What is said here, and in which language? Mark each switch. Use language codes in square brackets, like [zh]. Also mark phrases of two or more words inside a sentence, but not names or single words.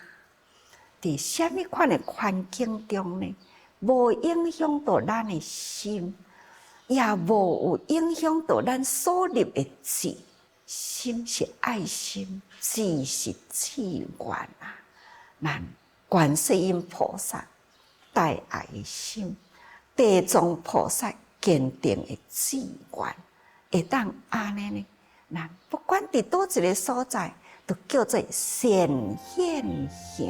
[nan] 伫什么款的环境中呢？无影响到咱的心，也无有影响到咱所立的志。心是爱心，志是志愿啊！咱观世音菩萨大爱的心，地藏菩萨坚定的志愿，会当安尼呢？咱不管伫倒一个所在，都叫做善现行。